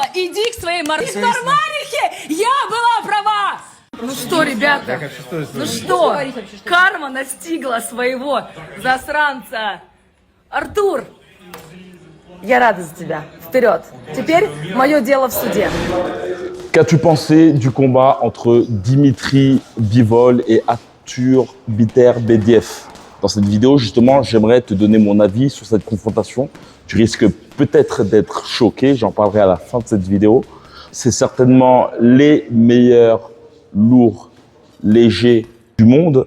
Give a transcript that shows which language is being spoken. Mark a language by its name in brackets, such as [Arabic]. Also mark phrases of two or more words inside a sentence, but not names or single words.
[Russian] Иди к своей Нормалихе! Я была права! Ну что, ребята, ну что, карма настигла своего засранца. Артур, я рада за тебя. Вперед. Теперь мое дело в суде. [French] Qu'as-tu pensé du combat entre Dimitri Bivol et Arthur Beterbiev? Dans cette vidéo, justement, j'aimerais te donner mon avis sur cette confrontation. Tu risques peut-être d'être choqué, j'en parlerai à la fin de cette vidéo. C'est certainement les meilleurs lourds légers du monde.